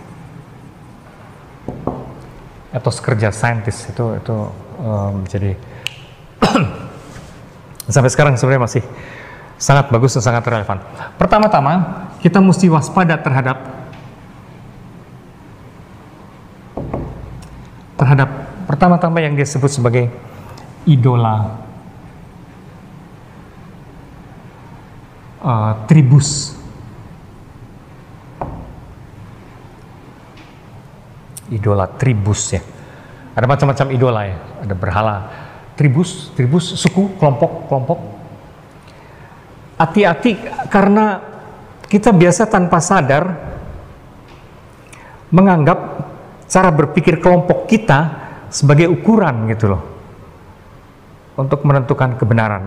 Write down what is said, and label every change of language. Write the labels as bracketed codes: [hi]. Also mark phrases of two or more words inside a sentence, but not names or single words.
[id] Etos kerja saintis itu jadi sampai sekarang sebenarnya masih sangat bagus dan sangat relevan. Pertama-tama kita mesti waspada terhadap pertama-tama yang dia sebut sebagai [la] idola tribus. Idola tribus ya. [id] Ada macam-macam idola ya. Ada berhala, tribus, suku, kelompok. Hati-hati karena kita biasa tanpa sadar menganggap cara berpikir kelompok kita sebagai ukuran gitu loh untuk menentukan kebenaran.